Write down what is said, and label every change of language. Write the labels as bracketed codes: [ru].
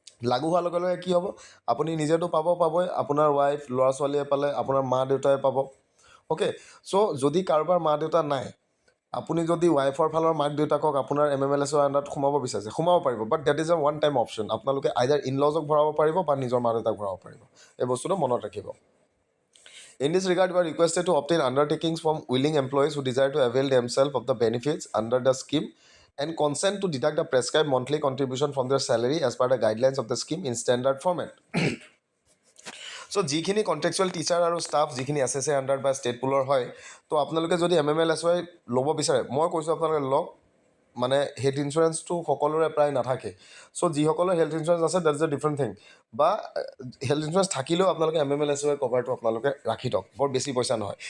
[as] লাগু হোৱাৰ লগে লগে কি হ'ব, আপুনি নিজেতো পাবই, আপোনাৰ ৱাইফ, ল'ৰা ছোৱালীয়ে পালে, আপোনাৰ মা দেউতাই পাব। অ'কে, চ' যদি কাৰোবাৰ মা দেউতা নাই, আপুনি যদি ৱাইফৰ ফালৰ মাক দেউতাকক আপোনাৰ MMLSY আণ্ডাৰত সোমাব বিচাৰিছে, সোমাব পাৰিব। [en] But that is a one time option. [as] আপোনালোকে আইদাৰ ইনলজক ভৰাব পাৰিব বা নিজৰ মা দেউতাক ভৰাব পাৰিব। এই বস্তুটো মনত ৰাখিব। [en] In this regard, you are requested to obtain undertakings from willing employees who desire to avail themselves of the benefits under the scheme and consent to deduct the prescribed monthly contribution from their salary as per the guidelines of the scheme in standard format. [as] চ' যিখিনি contractual teacher আৰু staff যিখিনি SSA under বা state পুলৰ হয়, তো আপোনালোকে যদি MMLSY ল'ব বিচাৰে, মই কৈছোঁ আপোনালোকে লওক। মানে হেল্থ ইঞ্চুৰেঞ্চটো সকলোৰে প্ৰায় নাথাকে। চ' যিসকলৰ হেল্থ ইঞ্চুৰেঞ্চ আছে [en] That is a different thing. [as] বা হেল্থ ইঞ্চুৰেঞ্চ থাকিলেও আপোনালোকে MMLSY কভাৰটো আপোনালোকে ৰাখি থওক, বৰ বেছি পইচা নহয়।